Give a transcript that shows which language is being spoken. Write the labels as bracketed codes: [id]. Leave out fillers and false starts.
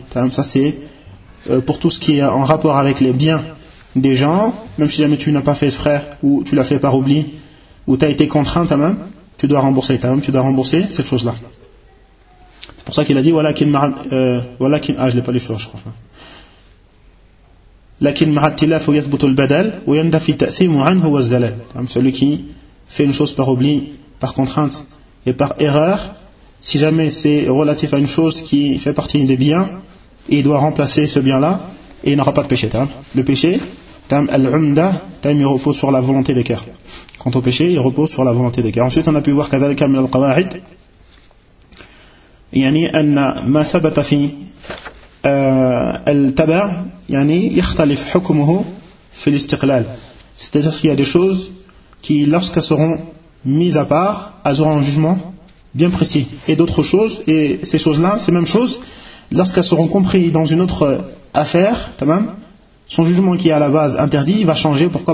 [fr] Ça, c'est pour tout ce qui est en rapport avec les biens des gens, même si jamais tu n'as pas fait exprès ou tu l'as fait par oubli ou tu as été contraint, même, tu dois rembourser. Tu dois rembourser cette chose-là. C'est pour ça qu'il a dit je ne l'ai pas lu sur, je crois. [ar] لكن مع التلاف يثبت البدل ويندفع التأثيم عنه والزلل. [fr] Celui qui fait une chose par oubli, par contrainte et par erreur, si jamais c'est relatif à une chose qui fait partie des biens, il doit remplacer ce bien-là et il n'aura pas de péché. Le péché, العمدة, il repose sur la volonté des cœurs. Quant au péché, il repose sur la volonté des cœurs. Ensuite, on a pu voir [ar] كذلك من القواعد يعني أن ما ثبت في التبع يعني يختلف حكمه في الاستقلال. [fr] C'est-à-dire qu'il y a des choses qui, lorsqu'elles seront mises à part, elles auront un jugement bien précis. Et d'autres choses, et ces choses-là, ces mêmes choses, lorsqu'elles seront comprises dans une autre affaire, tamam, son jugement qui est à la base interdit, il va changer. Pourquoi ?